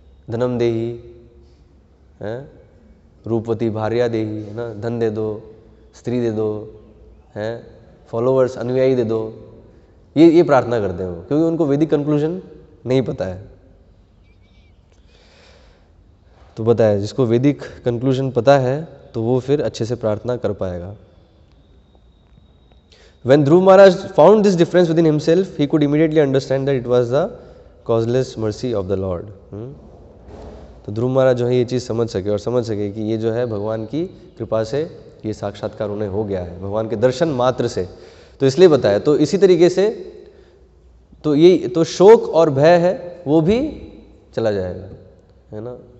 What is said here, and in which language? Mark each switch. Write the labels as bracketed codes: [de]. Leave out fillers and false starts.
[sa] धनम देही, [hi] है, [sa] रूपवती भार्या देही, [hi] है ना, धन दे दो, स्त्री दे दो, है, फॉलोवर्स अनुयायी दे दो, ये प्रार्थना करते हैं वो, क्योंकि उनको वैदिक कंक्लूजन नहीं पता है। तो बताया, जिसको वैदिक कंक्लूजन पता है तो वो फिर अच्छे से प्रार्थना कर पाएगा। [en] When Dhruv Maharaj found this difference within himself, he could immediately understand that it was the causeless mercy of the Lord. [hi] तो ध्रुव महाराज जो है ये चीज़ समझ सके और समझ सके कि ये जो है भगवान की कृपा से ये साक्षात्कार उन्हें हो गया है, भगवान के दर्शन मात्र से। तो इसलिए बताया, तो इसी तरीके से तो ये तो शोक और भय है वो भी चला जाएगा, है ना।